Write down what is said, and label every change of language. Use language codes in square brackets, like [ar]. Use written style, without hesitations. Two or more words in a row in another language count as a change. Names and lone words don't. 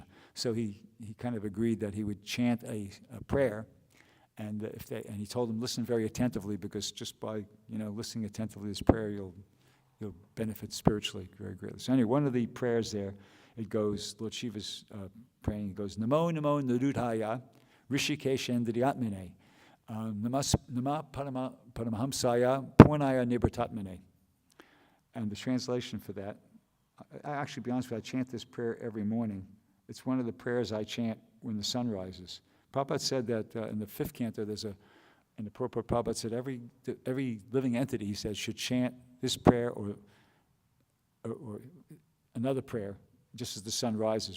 [en] So he kind of agreed that he would chant a prayer, and he told them, listen very attentively, because just by listening attentively to this prayer, you'll benefit spiritually very greatly. So anyway, one of the prayers there, it goes, Lord Shiva's praying, it goes, [sa] Namo Namo Narudhaya Rishikesh Endriyatmane Nama Paramahamsaya Purnaya Nibratatmane. [en] And the translation for that, I actually, to be honest with you, I chant this prayer every morning. It's one of the prayers I chant when the sun rises. Prabhupada said that in the 5th canto, in the purport, Prabhupada said every living entity, he said, should chant this prayer or another prayer just as the sun rises.